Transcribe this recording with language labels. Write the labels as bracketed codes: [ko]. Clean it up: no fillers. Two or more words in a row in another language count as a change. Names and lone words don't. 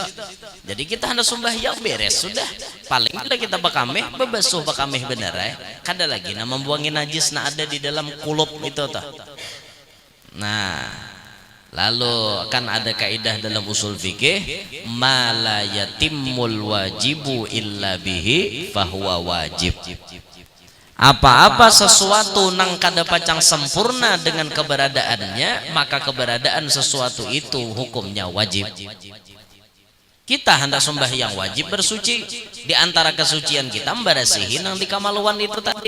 [bjn] Jadi kita hendak sembahyang beres sudah, paling tidak kita bakameh bebasuh bakameh bener kada lagi nah membuangi najis nah ada di dalam kulub itu toh. Nah lalu kan ada kaidah dalam usul fikih, [ar] ما لا يتم الواجب إلا به فهو واجب. [bjn] Apa-apa sesuatu nang kada pacang sempurna dengan keberadaannya, maka keberadaan sesuatu itu hukumnya wajib. Kita hendak sembahyang wajib bersuci, di antara kesucian kita membersihin nang di kamaluan itu tadi.